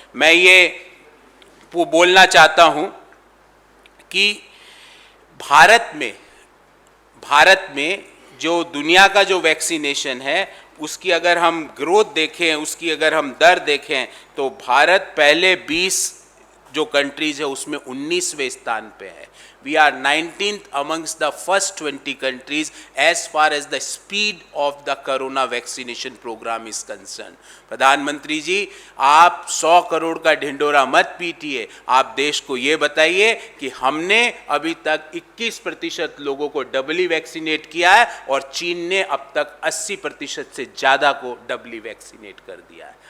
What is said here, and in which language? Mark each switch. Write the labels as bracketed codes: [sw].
[hi] मैं ये बोलना चाहता हूं कि भारत में जो दुनिया का जो वैक्सीनेशन है, उसकी अगर हम ग्रोथ देखें, उसकी अगर हम दर देखें, तो भारत पहले 20 जो कंट्रीज है उसमें 19वें स्थान पे है। [en] We are 19th amongst the first 20 countries as far as the speed of the corona vaccination program is concerned. [hi] प्रधानमंत्री जी, आप 100 करोड़ का ढिंडोरा मत पीटिए, आप देश को ये बताइए कि हमने अभी तक 21% लोगों को डबली वैक्सीनेट किया है और चीन ने अब तक 80% से ज़्यादा को डबली वैक्सीनेट कर दिया है।